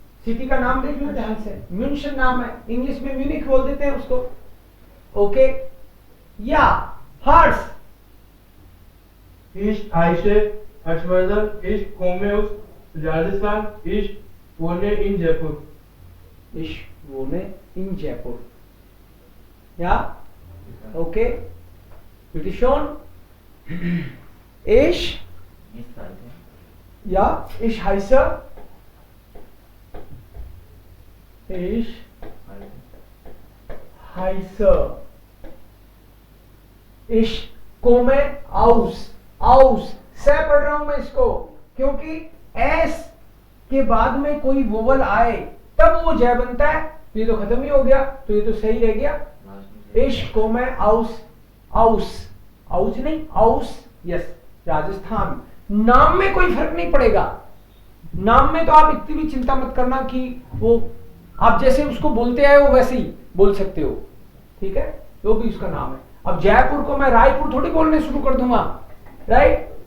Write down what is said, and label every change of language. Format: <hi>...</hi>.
<hi>City का नाम देख लो ध्यान से, म्यूनशन नाम है, इंग्लिश में म्यूनिक बोल देते हैं उसको। ओके। या हर्ष।</hi> <de>Ich heiße Harshvardhan. Ich komme aus Rajasthan. Ich wohne in Jaipur. Ich wohne in Jaipur. Ja? Okay. Bitte schön. Ich. Ja, ich heiße. Ich heiße. Ich komme aus.</de> <hi>aus से पढ़ रहा हूं मैं इसको, क्योंकि एस के बाद में कोई वोवल आए तब वो जय बनता है। ये तो खत्म ही हो गया, तो ये तो सही रह गया।</hi> <de>Ich komme aus. aus aus</de> <hi>नहीं,</hi> <de>aus।</de> <en>Yes, Rajasthan.</en> <hi>नाम में कोई फर्क नहीं पड़ेगा, नाम में तो आप इतनी भी चिंता मत करना कि वो आप जैसे उसको बोलते आए हो वैसे ही बोल सकते हो, ठीक है, जो भी उसका नाम है। अब जयपुर को मैं रायपुर थोड़ी बोलने शुरू कर दूंगा, राइट।</hi>